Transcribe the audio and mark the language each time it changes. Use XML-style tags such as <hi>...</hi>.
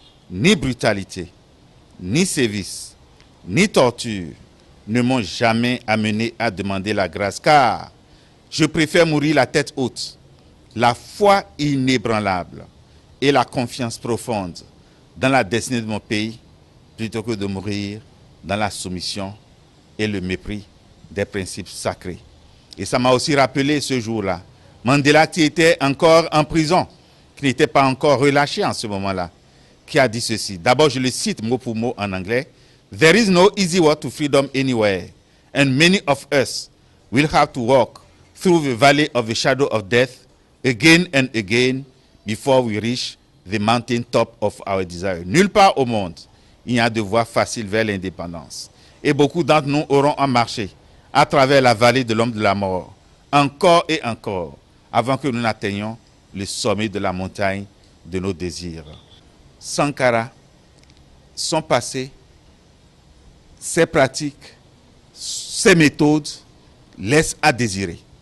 <fr>ni brutalité, ni sévice, ni torture ne m'ont jamais amené à demander la grâce, car je préfère mourir la tête haute, la foi inébranlable et la confiance profonde dans la destinée de mon pays, plutôt que de mourir dans la soumission et le mépris des principes sacrés. Et ça m'a aussi rappelé ce jour-là, Mandela, qui était encore en prison, qui n'était pas encore relâché en ce moment-là, qui a dit ceci. D'abord, je le cite mot pour mot en anglais.</fr> <en>There is no easy road to freedom anywhere, and many of us will have to walk through the valley of the shadow of death again and again before we reach the mountain top of our desire.</en> <fr>Nulle part au monde, il y a de voies faciles vers l'indépendance. Et beaucoup d'entre nous auront à marcher à travers la vallée de l'homme de la mort, encore et encore, avant que nous n'atteignions le sommet de la montagne de nos désirs. Sankara, son passé, ses pratiques, ses méthodes laissent à désirer.</fr>